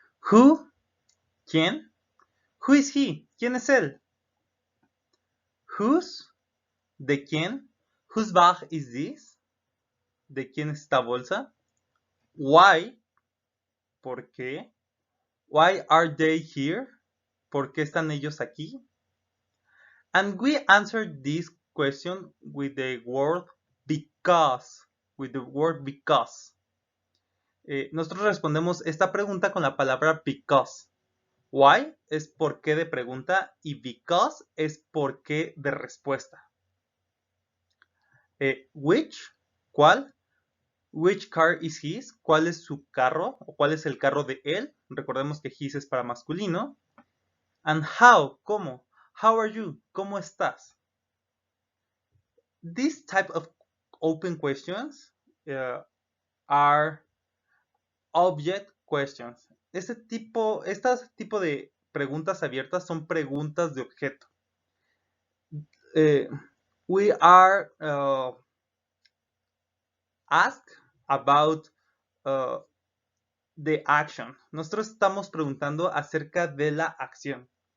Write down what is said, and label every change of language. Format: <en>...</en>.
<es>Who? ¿Quién?</es> <en>Who is he?</en> <es>¿Quién es él? Whose? ¿De quién?</es> <en>Whose bag is this?</en> <es>¿De quién es esta bolsa? Why? ¿Por qué?</es> <en>Why are they here?</en> <es>¿Por qué están ellos aquí?</es> <en>And we answered this question with the word because. With the word because.</en> <es>Nosotros respondemos esta pregunta con la palabra because. Why es por qué de pregunta y because es por qué de respuesta.</es> <en>Which, ¿cuál? Which car is his?</en> <es>¿Cuál es su carro? ¿O cuál es el carro de él? Recordemos que his es para masculino.</es> <en>And how, ¿cómo? How are you?</en> <es>¿Cómo estás?</es> <en>This type of open questions are object questions.</en> <es>Este tipo de preguntas abiertas son preguntas de objeto.</es> <en>We are asked about the action.</en> <es>Nosotros estamos preguntando acerca de la acción.</es>